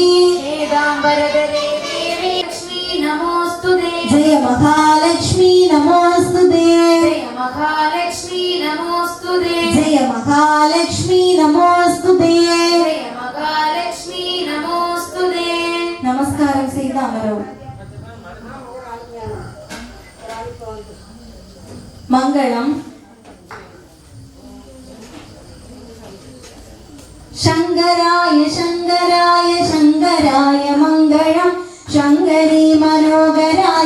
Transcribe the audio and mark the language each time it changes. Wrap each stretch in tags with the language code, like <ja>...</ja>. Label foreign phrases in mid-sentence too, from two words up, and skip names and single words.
<sa>वेदाम्बरदले देवी लक्ष्मी नमोऽस्तुते जय महालक्ष्मी नमोऽस्तुते जय महालक्ष्मी नमोऽस्तुते जय महालक्ष्मी नमोऽस्तुते जय महालक्ष्मी नमोऽस्तुते</sa> <ta>நமஸ்காரம் செய்து அமரவும். மங்களம்.</ta> <sa>शङ्कराय शङ्कराय शङ्कराय मङ्गलम् शङ्करी मनोहराय</sa>